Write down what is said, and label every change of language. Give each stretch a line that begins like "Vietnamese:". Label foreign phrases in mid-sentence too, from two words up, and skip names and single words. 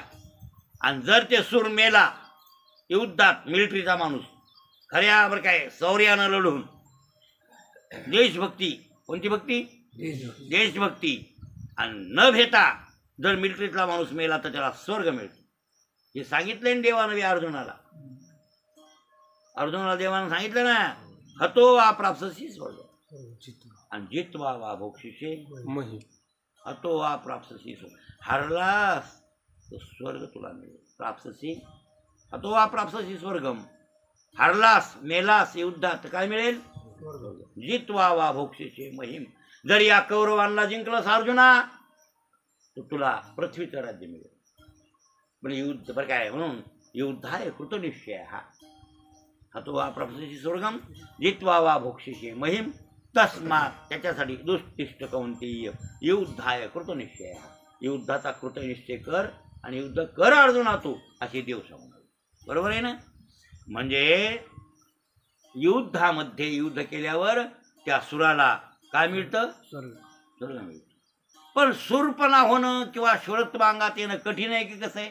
Marathi: आणि जर ते सूर मेला युद्धात, मिलिटरीचा माणूस खऱ्या बरं काय शौर्यानं लढून देशभक्ती, कोणती भक्ती? देशभक्ती. आणि न भेटा जर मिलिटरीतला माणूस मेला तर त्याला स्वर्ग मिळतो. हे सांगितलंय ना देवानं अर्जुनाला. अर्जुनाला देवानं सांगितलं ना,
Sanskrit: हतो वा प्राप्तसी स्वर्ग आणि जित्वा वा भोक्षिषे मही. हतो वा प्राप्तसी स्वर्ग.
Marathi: हरलास तो स्वर्ग तुला मिळेल.
Sanskrit: प्राप्तसी हतो वा प्राप्तसी स्वर्गम.
Marathi: हरलास मेलास युद्धात काय मिळेल?
Sanskrit: जित्वा वा भोक्षिषे महिम.
Marathi: जर या कौरवांना जिंकलंस अर्जुना तर तुला पृथ्वीचं राज्य मिळेल. म्हणजे युद्ध बरं काय, म्हणून
Sanskrit: युद्धाय कृतनिश्चय
Marathi: हा.
Sanskrit: हतो वा प्राप्तसी स्वर्गम जित्वा वा भोक्षिषे महिम. तस्मात त्याच्यासाठी दुष्टिष्ट कौंतेय युद्धाय कृतनिश्चय हा.
Marathi: युद्धाचा कृतनिश्चय कर आणि युद्ध कर अर्जुना तू, असे देव सांगणार. बरोबर आहे ना? म्हणजे युद्धामध्ये युद्ध केल्यावर त्या सुराला काय मिळतं? स्वर्ग मिळतं. पण सुरपणा होणं किंवा शूरत्व अंगात येणं कठीण आहे की कसं आहे?